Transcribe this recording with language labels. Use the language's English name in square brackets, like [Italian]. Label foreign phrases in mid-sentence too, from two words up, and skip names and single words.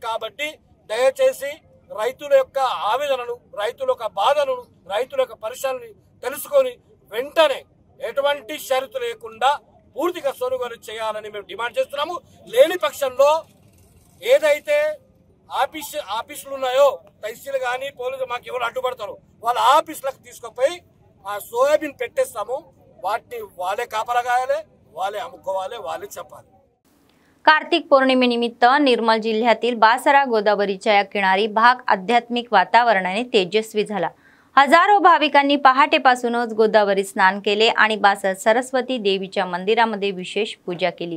[Telugu] కాబట్టి దయచేసి రైతుల యొక్క ఆవేదనను, రైతుల యొక్క బాధను, రైతుల యొక్క పరిశ్రమని తెలుసుకొని వెంటనే ఎటువంటి షరతు లేకుండా పూర్తిగా కొనుగోలు చేయాలని మేము డిమాండ్ చేస్తున్నాము. లేని పక్షంలో ఏదైతే ఆఫీసులు ఉన్నాయో, తహసీల్ కానీ పోలీసు మాకు ఎవరు అడ్డుపడతారు, వాళ్ళ ఆఫీసులకు తీసుకుపోయి ఆ సోయాబీన్ పెట్టేస్తాము. వాటిని వాళ్ళే కాపలాగాయాలి, వాళ్ళే अमुकोवाले वाले चपाले. [Marathi] कार्तिक पौर्णिमेनिमित्त निर्मल जिल्ह्यातील बासरा गोदावरीच्या किनारी भाग आध्यात्मिक वातावरणाने तेजस्वी झाला. हजारो भाविकांनी पहाटेपासूनच गोदावरी स्नान केले आणि बासर सरस्वती देवीच्या मंदिरामध्ये विशेष पूजा केली.